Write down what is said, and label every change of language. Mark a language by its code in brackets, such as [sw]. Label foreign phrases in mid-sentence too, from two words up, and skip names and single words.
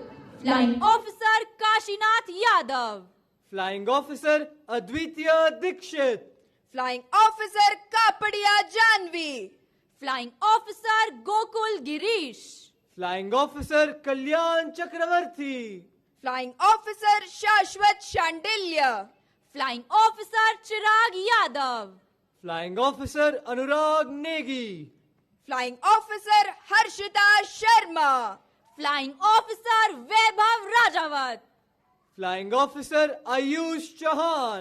[en] Flying Officer Kashinath Yadav. Flying Officer Advitya Dikshit. Flying Officer Kapadia Janvi. Flying Officer Gokul Girish. Flying Officer Kalyan Chakravarti. Flying Officer Shashwat Shandilya. Flying Officer Chirag Yadav. Flying Officer Anurag Negi. Flying Officer Harshita Sharma. Flying Officer Vaibhav Rajawat. Flying Officer Ayush Chauhan.